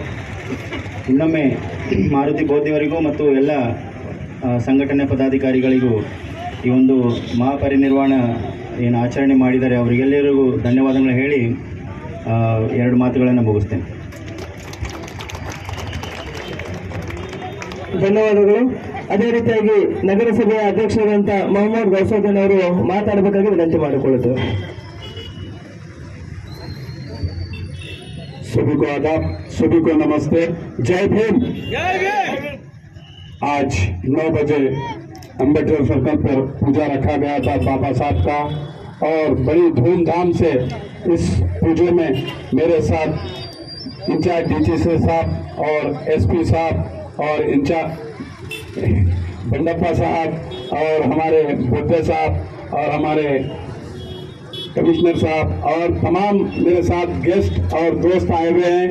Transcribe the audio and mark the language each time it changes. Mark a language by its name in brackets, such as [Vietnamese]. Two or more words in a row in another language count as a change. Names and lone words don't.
[Kannada] ಇನ್ನೊಮ್ಮೆ ಮಾರುತಿ ಬೋಧಿಯವರಿಗೂ ಮತ್ತು ಎಲ್ಲ ಸಂಘಟನೆ ಪದಾಧಿಕಾರಿಗಳಿಗೂ ಈ ಒಂದು ಮಹಾಪರಿನಿರ್ವಾಣ ಏನು ಆಚರಣೆ ಮಾಡಿದ್ದಾರೆ ಅವರಿಗೆಲ್ಲರಿಗೂ ಧನ್ಯವಾದಗಳು ಹೇಳಿ 2 ಮಾತುಗಳನ್ನು ಮುಗಿಸ್ತೇನೆ. ಧನ್ಯವಾದಗಳು. ಅದೇ ರೀತಿಯಾಗಿ ನಗರಸಭೆಯ ಅಧ್ಯಕ್ಷರಾದಂಥ ಮೊಹಮ್ಮದ್ ಗೌಸುದ್ದೀನ್ ಅವರು ಮಾತಾಡಬೇಕಾಗಿ ವಿನಂತಿ ಮಾಡಿಕೊಳ್ಳುತ್ತೇವೆ. [Hindi] सभी को आदाब, सभी को नमस्ते, जय भीम। आज 9 बजे अम्बेडकर सर्कल पर पूजा रखा गया था बाबा साहब का, और बड़ी धूमधाम से इस पूजे में मेरे साथ इंचार्ज डीसी साहब और एसपी साहब और इंचार्ज बंडप्पा साहब और हमारे बुद्धे साहब और हमारे कमिश्नर साहब और तमाम मेरे साथ गेस्ट और दोस्त आए हुए हैं।